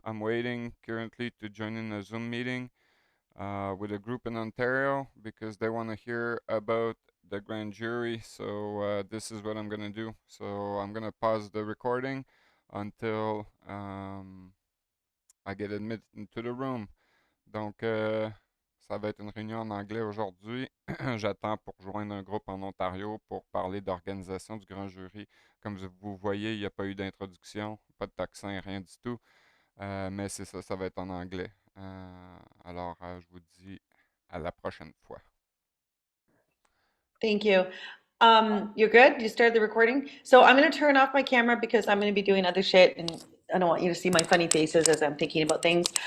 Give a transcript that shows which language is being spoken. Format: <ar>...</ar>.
<en>I'm waiting currently to join in a Zoom meeting with a group in Ontario because they want to hear about the grand jury. So this is what I'm gonna do. So I'm gonna pause the recording until I get admitted into the room.</en> <fr>Donc, ça va être une réunion en anglais aujourd'hui. J'attends pour joindre un groupe en Ontario pour parler d'organisation du grand jury. Comme vous voyez, il n'y a pas eu d'introduction, pas de tocsin, rien du tout. Mais c'est ça, ça va être en anglais. Alors, je vous dis à la prochaine fois.</fr> <en>Thank you. You're good? You started the recording? So I'm going to turn off my camera because I'm going to be doing other shit and I don't want you to see my funny faces as I'm thinking about things.</en>